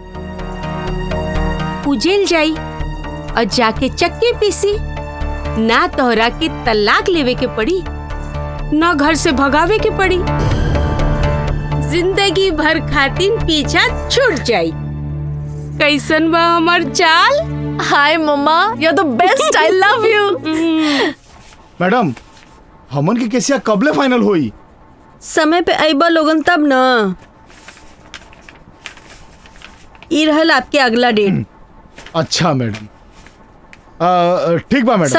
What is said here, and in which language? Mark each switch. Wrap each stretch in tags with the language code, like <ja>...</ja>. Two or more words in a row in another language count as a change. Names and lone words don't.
<bho>उजेल जाई और जाके चक्के पीसी, ना तोहरा के तलाक लेवे के पड़ी, ना घर से भगावे के पड़ी, जिंदगी भर खातिर पीछा छूट जाई। कैसन बा हमार चाल? हाय मम्मा,</bho> <en>You are the best, I love you.</en> <bho>मैडम, हमन के केसिया कबले फाइनल होई? समय पे आइबा लोगन तब ना। ई रहल आपके अगला डेट। अच्छा मैडम, ठीक बा मैडम,</bho>